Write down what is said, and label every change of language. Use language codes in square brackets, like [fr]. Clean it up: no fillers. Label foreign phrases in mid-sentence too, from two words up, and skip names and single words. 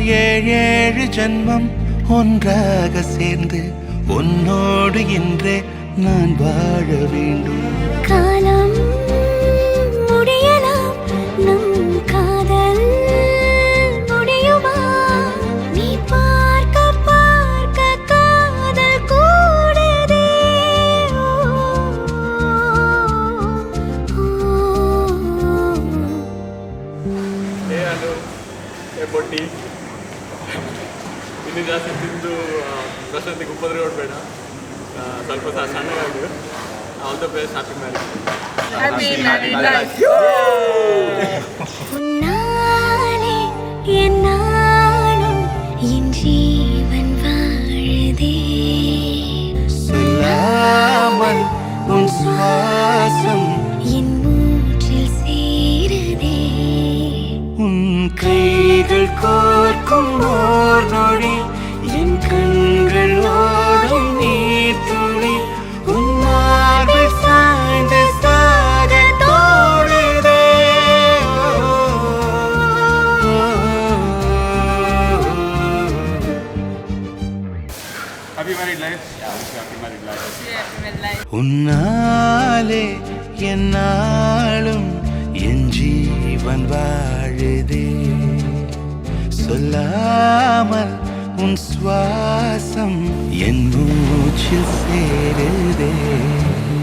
[ta] ஏழு ஜென்மம் ஒன்றாக சேர்ந்து உன்னோடு இன்றே நான் வாழ வேண்டும். காலம் முடியலாம், நம் காதல் முடியுமா? நீ பார்க்க பார்க்க காதல் கூடுதே. [kn] ಬೊಟ್ಟಿ ಇನ್ನು ಜಾಸ್ತಿ ತಿಂದು ಪ್ರಶಾಂತಿಗೆ ಉಪದ್ರವಬೇಡ, ಸ್ವಲ್ಪ ಸಣ್ಣಗಾಗು. [en] All the best, happy marriage. [ta] உன்னாலே என்னாலும் என் ஜீவன் வாழுதே. சொல்லாமல் உன் சுவாசம் என் மூச்சில் சேருதே. உன் கைகள் கோர்க்கும் ஓர் நொடி என் கண்கள் ஓடும் நீர் துளி உன் மார்பில் சாய்ந்து சாக தோடுதே. [en] Happy married life. Happy married life. [ta] உன்னாலே என்னாலும் என் ஜீவன் வாழுதே. சொல்லாமல் உன் சுவாசம் என் மூச்சில் சேருதே.